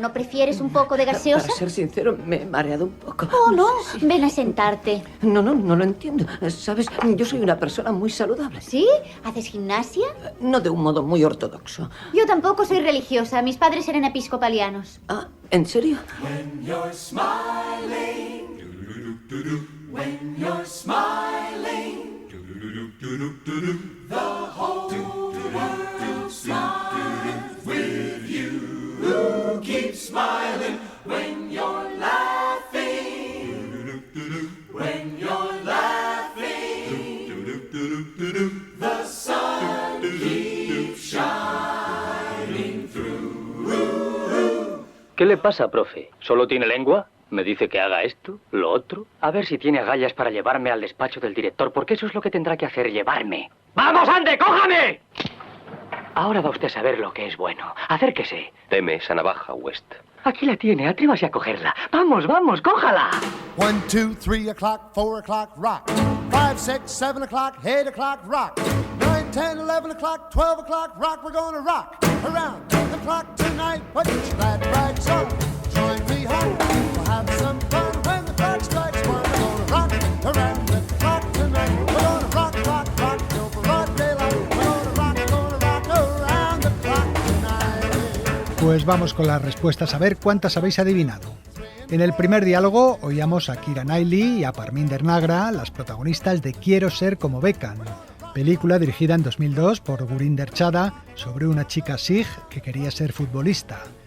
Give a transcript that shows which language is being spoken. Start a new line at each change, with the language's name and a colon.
Spanish: ¿No prefieres un poco de gaseosa? Para ser sincero, me he mareado un poco. Oh, no. Ven a sentarte. No lo entiendo. ¿Sabes? Yo soy una persona muy saludable. ¿Sí? ¿Haces gimnasia? No de un modo muy ortodoxo. Yo tampoco soy religiosa. Mis padres eran episcopalianos. Ah, ¿en serio?
English: When you're smiling, when you're smiling, the whole world smiles with you. Keep smiling when you're laughing. When you're laughing, the sun keeps shining through.
Spanish: ¿Qué le pasa, profe? ¿Solo tiene lengua? Me dice que haga esto, lo otro. A ver si tiene agallas para llevarme al despacho del director, porque eso es lo que tendrá que hacer, llevarme. ¡Vamos, ande, cójame! Ahora va usted a saber lo que es bueno. Acérquese. Deme esa navaja, West. Aquí la tiene, atrévase a cogerla. Vamos, vamos, cójala.
English: 1, 2, 3 o'clock, 4 o'clock, rock. 5, 6, 7 o'clock, 8 o'clock, rock. 9, 10, 11 o'clock, 12 o'clock, rock. We're gonna rock around the clock tonight. Put your glad rags on, join me home. We'll have some fun when the clock strikes 1. We're gonna rock around the clock tonight. We're gonna rock, rock, rock till broad daylight. We're gonna rock around the clock tonight.
Spanish: Pues vamos con las respuestas a ver cuántas habéis adivinado. En el primer diálogo oíamos a Keira Knightley y a Parminder Nagra, las protagonistas de Quiero ser como Beckham, película dirigida en 2002 por Gurinder Chadha sobre una chica Sikh que quería ser futbolista.